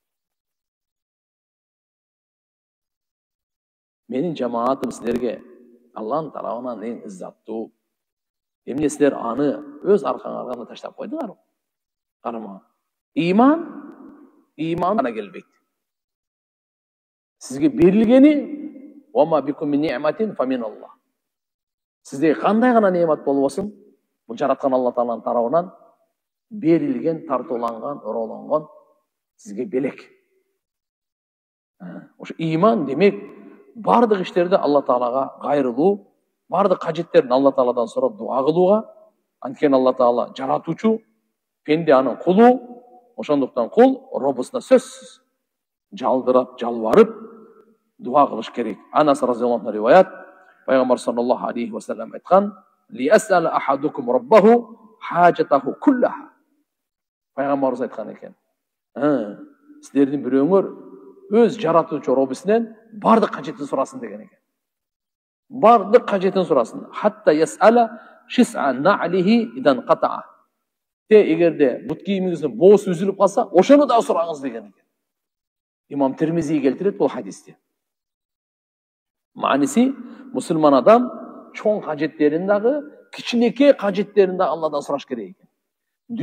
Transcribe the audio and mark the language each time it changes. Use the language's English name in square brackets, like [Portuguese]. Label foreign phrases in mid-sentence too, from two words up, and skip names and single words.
[Kyrgyz] Менин жамаатым силерге Алланын тарабынан эң иззаттуу. Эмне силер аны өз аркаңарга таштап койдуңарбы? Карама. Иман гана келбейт. Сизге берилгени [Arabic] وما بكم من نعمة فمن الله. [Kyrgyz] Сизде кандай гана неъмат болбосун, бул жараткан Алла Тааланын тарабынан берилген, тартууланган, ыролонгон сизге белек. Ошо иман демек бардык иштерде Алла Таалага кайрылуу, бардык кажеттерин Алла Тааладан сурап дуа кылууга, анткени Алла Таала жаратуучу, пенде анын кулу, ошондуктан кул робусуна сөзсүз жалдырап, жалбарып дуа кылыш керек. Анас [Arabic] رضي الله عنه [Kyrgyz] риваят, пайгамбар [Arabic] صلى الله عليه وسلم [Kyrgyz] айткан: [Arabic] "ليسأل أحدكم ربه حاجته كلها." [Kyrgyz] Пайгамбарыбыз айткан экен. Силердин бирөөңөр өз жаратуучу робусунан бардык кажетин сурасын деген экен. Бардык кажетин сурасын. [Arabic] حتى يسأل شسع نعله إذا انقطع. [Kyrgyz] Эгерде бут кийимиңиздин боосу үзүлүп калса, ошону да сураңыз деген экен. Имам Тирмизи келтирет бул хадисти. Мааниси, мусулман адам чоң кажеттерин дагы, кичинекей кажеттерин да Алладан сураш керек экен.